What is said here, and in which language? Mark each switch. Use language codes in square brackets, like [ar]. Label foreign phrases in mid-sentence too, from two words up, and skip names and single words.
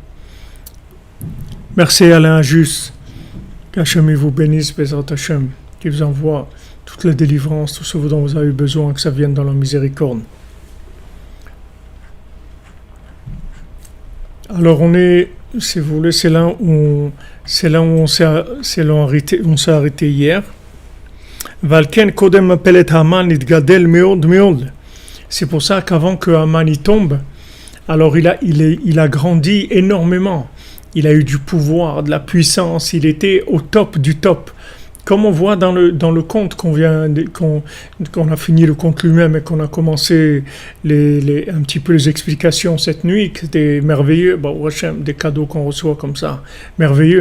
[fr] Merci Alain Juste, qu'Hachem vous bénisse, [he] בעזרת השם, [fr] qui vous envoie toute la délivrance, tout ce dont vous avez besoin, que ça vienne dans la miséricorde. Alors on est, si vous voulez, c'est là où on s'est arrêté hier. [he] ולכן קודם מפלת המן התגדל מאוד מאוד. [fr] C'est pour ça qu'avant que Haman y tombe, alors il a grandi énormément. Il a eu du pouvoir, de la puissance, il était au top du top. Comme on voit dans le conte qu'on a fini le conte lui-même et qu'on a commencé un petit peu les explications cette nuit, que c'était merveilleux, des cadeaux qu'on reçoit comme ça, merveilleux.